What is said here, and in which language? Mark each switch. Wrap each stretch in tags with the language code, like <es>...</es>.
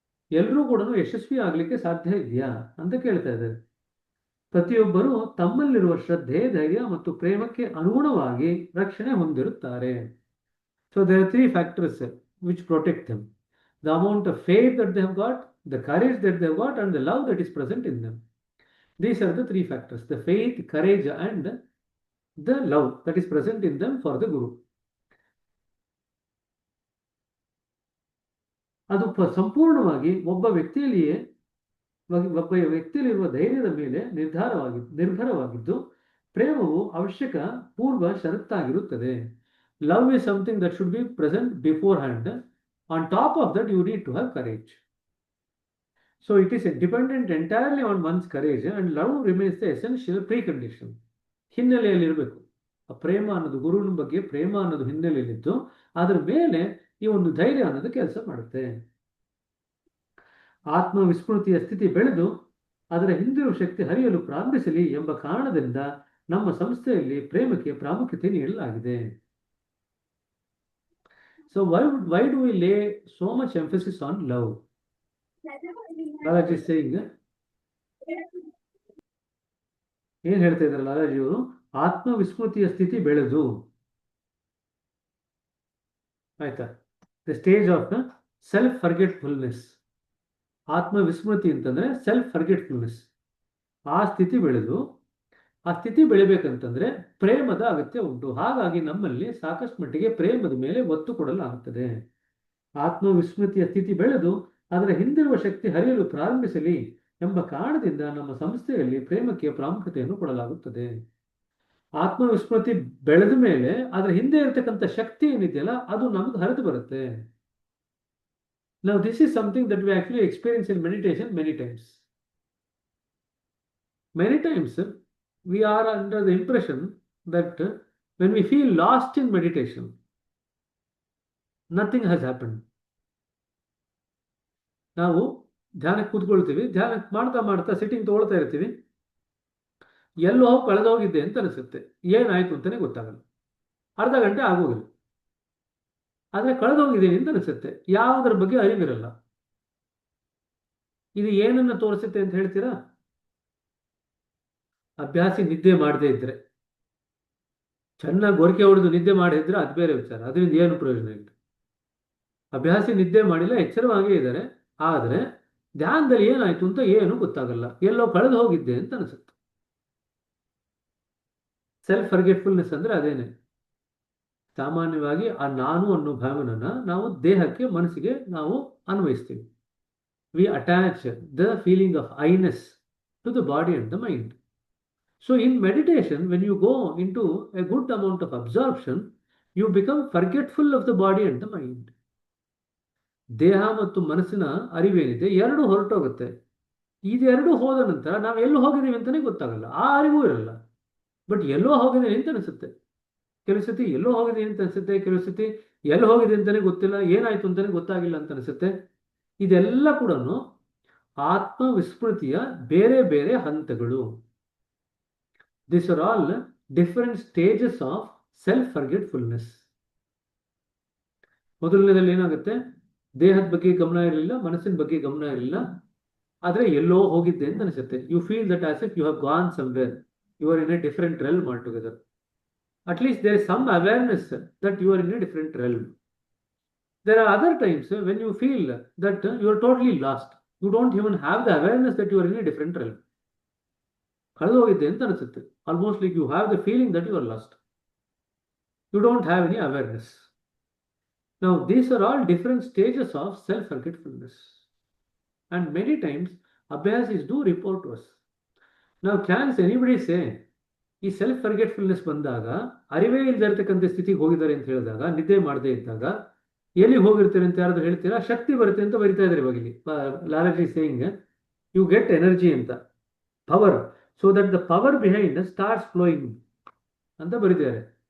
<kn>ಎಲ್ಲರೂ ಕೂಡ ಯಶಸ್ವಿ ಆಗ್ಲಿಕ್ಕೆ ಸಾಧ್ಯ ಇದೆಯಾ ಅಂತ ಕೇಳ್ತಾ ಇದ್ದಾರೆ. ಪ್ರತಿಯೊಬ್ಬರು ತಮ್ಮಲ್ಲಿರುವ ಶ್ರದ್ಧೆ, ಧೈರ್ಯ ಮತ್ತು ಪ್ರೇಮಕ್ಕೆ ಅನುಗುಣವಾಗಿ ರಕ್ಷಣೆ ಹೊಂದಿರುತ್ತಾರೆ.</kn> <en>So there are three factors which protect them. The amount of faith that they have got, the courage that they have got, and the love that is present in them. These are the three factors: the faith, courage, and the love that is present in them for the Guru.</en> <kn>ಅದು ಸಂಪೂರ್ಣವಾಗಿ ಒಬ್ಬ ವ್ಯಕ್ತಿಯಲ್ಲಿರುವ ಧೈರ್ಯದ ಮೇಲೆ ನಿರ್ಭರವಾಗಿದ್ದು ಪ್ರೇಮವು ಅವಶ್ಯಕ ಪೂರ್ವ ಷರತ್ತಾಗಿರುತ್ತದೆ.</kn> <en>Love is something that should be present beforehand. On top of that, you need to have courage. So it is dependent entirely on one's courage, and love remains the essential precondition.</en> <kn>ಹಿನ್ನೆಲೆಯಲ್ಲಿ ಇರಬೇಕು. ಆ ಪ್ರೇಮ ಅನ್ನೋದು ಗುರುವಿನ ಬಗ್ಗೆ ಪ್ರೇಮ ಅನ್ನೋದು ಹಿನ್ನೆಲೆಯಲ್ಲಿದ್ದು ಅದರ ಮೇಲೆ ಈ ಒಂದು ಧೈರ್ಯ ಅನ್ನೋದು ಕೆಲಸ ಮಾಡುತ್ತೆ. ಆತ್ಮವಿಸ್ಮೃತಿಯ ಸ್ಥಿತಿ ಬೆಳೆದು ಅದರ ಹಿಂದಿರುವ ಶಕ್ತಿ ಹರಿಯಲು ಪ್ರಾರಂಭಿಸಲಿ ಎಂಬ ಕಾರಣದಿಂದ ನಮ್ಮ ಸಂಸ್ಥೆಯಲ್ಲಿ ಪ್ರೇಮಕ್ಕೆ ಪ್ರಾಮುಖ್ಯತೆ ನೀಡಲಾಗಿದೆ. So why do we lay so much emphasis on love?</kn> <en>Lalaji is saying,</en> <kn>ಏನ್ ಹೇಳ್ತಾ ಇದ್ದಾರೆ ಲಾಲಾಜಿ ಅವರು? ಆತ್ಮವಿಸ್ಮೃತಿಯ ಸ್ಥಿತಿ ಬೆಳೆದು, ಆಯ್ತಾ,</kn> <en>The stage of self forgetfulness.</en> <kn>ಆತ್ಮವಿಸ್ಮೃತಿ ಅಂತಂದ್ರೆ ಸೆಲ್ಫ್ ಫರ್ಗೆಟ್ಫುಲ್ನೆಸ್. ಆ ಸ್ಥಿತಿ ಬೆಳೆದು, ಆ ಸ್ಥಿತಿ ಬೆಳಿಬೇಕಂತಂದ್ರೆ ಪ್ರೇಮದ ಅಗತ್ಯ ಉಂಟು. ಹಾಗಾಗಿ ನಮ್ಮಲ್ಲಿ ಸಾಕಷ್ಟು ಮಟ್ಟಿಗೆ ಪ್ರೇಮದ ಮೇಲೆ ಒತ್ತು ಕೊಡಲಾಗುತ್ತದೆ. ಆತ್ಮವಿಸ್ಮೃತಿಯ ಸ್ಥಿತಿ ಬೆಳೆದು ಅದರ ಹಿಂದಿರುವ ಶಕ್ತಿ ಹರಿಯಲು ಪ್ರಾರಂಭಿಸಲಿ ಎಂಬ ಕಾರಣದಿಂದ ನಮ್ಮ ಸಂಸ್ಥೆಯಲ್ಲಿ ಪ್ರೇಮಕ್ಕೆ ಪ್ರಾಮುಖ್ಯತೆಯನ್ನು ಕೊಡಲಾಗುತ್ತದೆ. ಆತ್ಮವಿಸ್ಮೃತಿ ಬೆಳೆದ ಮೇಲೆ ಅದರ ಹಿಂದೆ ಇರತಕ್ಕಂಥ ಶಕ್ತಿ ಏನಿದೆಯಲ್ಲ ಅದು ನಮಗೆ ಹರಿದು ಬರುತ್ತೆ.</kn> <en>Now this is something that we actually experience in meditation many times. Many times we are under the impression that when we feel lost in meditation, nothing has happened.</en> <kn>ನಾವು ಧ್ಯಾನಕ್ಕೆ ಕೂತ್ಕೊಳ್ತೀವಿ, ಧ್ಯಾನ ಮಾಡ್ತಾ ಮಾಡ್ತಾ ಸಿಟ್ಟಿಂಗ್ ತಗೊಳ್ತಾ ಇರ್ತೀವಿ, ಎಲ್ಲೋ ಕಳೆದೋಗಿದ್ದೆ ಅಂತ ಅನಿಸುತ್ತೆ. ಏನಾಯ್ತು ಅಂತಾನೆ ಗೊತ್ತಾಗಲ್ಲ. ಅರ್ಧ ಗಂಟೆ ಆಗೋಗಿಲ್ಲ, ಆದ್ರೆ ಕಳೆದೋಗಿದ್ದೀನಿ ಅಂತ ಅನಿಸುತ್ತೆ. ಯಾವುದರ ಬಗ್ಗೆ ಅರಿವಿರಲ್ಲ. ಇದು ಏನನ್ನ ತೋರಿಸುತ್ತೆ ಅಂತ ಹೇಳ್ತೀರಾ? ಅಭ್ಯಾಸಿ ನಿದ್ದೆ ಮಾಡದೇ ಇದ್ರೆ, ಚೆನ್ನಾಗಿ ಗೊರಕೆ ಹೊಡೆದು ನಿದ್ದೆ ಮಾಡಿದ್ರೆ ಅದು ಬೇರೆ ವಿಚಾರ, ಅದರಿಂದ ಏನು ಪ್ರಯೋಜನ ಇಲ್ಲ. ಅಭ್ಯಾಸಿ ನಿದ್ದೆ ಮಾಡಿಲ್ಲ, ಎಚ್ಚರವಾಗೇ ಇದ್ದಾರೆ, ಆದರೆ ಧ್ಯಾನದಲ್ಲಿ ಏನಾಯ್ತು ಅಂತ ಏನು ಗೊತ್ತಾಗಲ್ಲ, ಎಲ್ಲೋ ಕಳೆದು ಹೋಗಿದ್ದೆ ಅಂತ ಅನಿಸುತ್ತೆ. ಸೆಲ್ಫ್ ಫರ್ಗೆಟ್ಫುಲ್ನೆಸ್ ಅಂದ್ರೆ ಅದೇನೆ. ಸಾಮಾನ್ಯವಾಗಿ ಆ ನಾನು ಅನ್ನೋ ಭಾವನನ್ನ ನಾವು ದೇಹಕ್ಕೆ, ಮನಸ್ಸಿಗೆ ನಾವು ಅನ್ವಯಿಸ್ತೀವಿ.</kn> <en>We attach the feeling of I-ness to the body and the mind. So in meditation, when you go into a good amount of absorption, you become forgetful of the body and the mind.</en> <kn>ದೇಹ ಮತ್ತು ಮನಸ್ಸಿನ ಅರಿವೇನಿದೆ ಎರಡು ಹೊರಟೋಗುತ್ತೆ. ಇದೆರಡು ಹೋದ ನಂತರ ನಾವು ಎಲ್ಲೋ ಹೋಗಿದ್ದೀವಿ ಅಂತಾನೆ ಗೊತ್ತಾಗಲ್ಲ, ಆ ಅರಿವು ಇರಲ್ಲ. ಬಟ್ ಎಲ್ಲೋ ಹೋಗಿದ್ದೀನಿ ಅಂತ ಅನಿಸುತ್ತೆ. ಕೆಲವು ಸತಿ ಎಲ್ಲೋ ಹೋಗಿದ್ದೀನಿ ಅಂತ ಅನಿಸುತ್ತೆ, ಕೆಲವು ಸತಿ ಎಲ್ಲೋ ಹೋಗಿದೆ ಅಂತಾನೆ ಗೊತ್ತಿಲ್ಲ, ಏನಾಯ್ತು ಅಂತಾನೆ ಗೊತ್ತಾಗಿಲ್ಲ ಅಂತ ಅನಿಸುತ್ತೆ. ಇದೆಲ್ಲ ಕೂಡ ಆತ್ಮ ವಿಸ್ಮೃತಿಯ ಬೇರೆ ಬೇರೆ ಹಂತಗಳು. These are all different stages of self-forgetfulness. ಮೊದಲನೇದಲ್ಲಿ ಏನಾಗುತ್ತೆ, ದೇಹದ ಬಗ್ಗೆ ಗಮನ ಇರಲಿಲ್ಲ, ಮನಸ್ಸಿನ ಬಗ್ಗೆ ಗಮನ ಇರಲಿಲ್ಲ, ಆದರೆ ಎಲ್ಲೋ ಹೋಗಿದ್ದೆ ಅಂತ ಅನಿಸುತ್ತೆ.</kn> <en>You feel that as if you have gone somewhere, you are in a different realm altogether. At least there is some awareness that you are in a different realm. There are other times when you feel that you are totally lost. You don't even have the awareness that you are in a different realm.</en> <kn>ಕಳೆದು ಹೋಗಿದ್ದೆ ಅಂತ ಅನಿಸುತ್ತೆ.</kn> <en>Almost like you have the feeling that you are lost. You don't have any awareness. Now, these are all different stages of self-forgetfulness. And many times, Abhyasis do report to us. Now, can anybody say,</en> <kn>ಈ self forgetfulness ಬಂದಾಗ, ಅರಿವೇ ಇಲ್ಲದೆ ಇರ್ತಕ್ಕಂಥ ಸ್ಥಿತಿಗೆ ಹೋಗಿದ್ದಾರೆ ಅಂತ ಹೇಳಿದಾಗ, ನಿದ್ದೆ ಮಾಡದೇ ಇದ್ದಾಗ ಎಲ್ಲಿ ಹೋಗಿರ್ತಾರೆ ಅಂತ ಯಾರಾದ್ರೂ ಹೇಳ್ತೀರಾ? ಶಕ್ತಿ ಬರುತ್ತೆ ಅಂತ ಬರಿತಾ ಇದ್ದಾರೆ ಇವಾಗ ಇಲ್ಲಿ.</kn> <en>Lalaji saying you get energy ಅಂತ, power, so that the power behind starts flowing</en> <kn>ಅಂತ ಬರೀತಾರೆ.</kn>